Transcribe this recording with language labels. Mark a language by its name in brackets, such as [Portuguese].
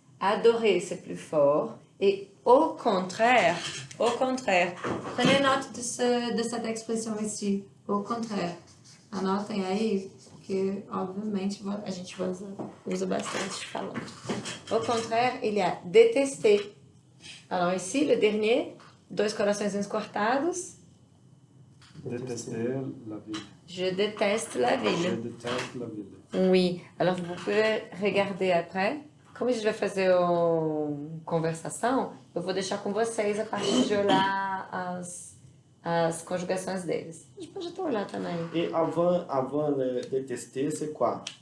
[French] Adorer, c'est plus fort. Et au contraire, prenez note de cette expression ici. Au contraire. [Portuguese] Anotem aí, que obviamente a gente usa bastante falando. [French] Au contraire, il y a détester. Alors ici, le dernier, [Portuguese] dois coraçõezinhos cortados. [French] Détester la ville. Je déteste la Je ville. déteste la ville. Oui, alors vous pouvez regarder après. [Portuguese] Como a gente vai fazer uma conversação, eu vou deixar com vocês a partir de olhar as conjugações deles. A gente pode até olhar também. [French] Et avant le détester, c'est quoi?